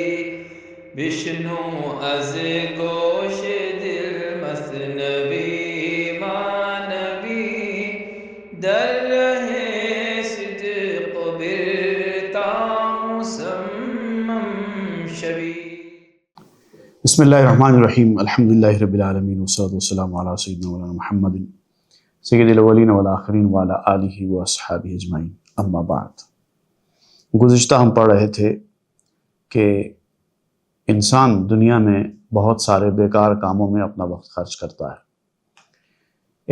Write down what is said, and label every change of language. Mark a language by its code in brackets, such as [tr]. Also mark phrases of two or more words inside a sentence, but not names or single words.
[fa] بشنو از گوش دل مثنوی معنوی در ره صدق برتا مصمم شوی. [ar] بسم اللہ الرحمن الرحیم الحمدللہ رب العالمین والصلاة والسلام علی سیدنا مولانا محمد سید الاولین والآخرین وعلی آلہ واصحابہ اجمعین، اما بعد۔ [ur] گزشتہ ہم پڑھ رہے تھے کہ انسان دنیا میں بہت سارے بیکار کاموں میں اپنا وقت خرچ کرتا ہے۔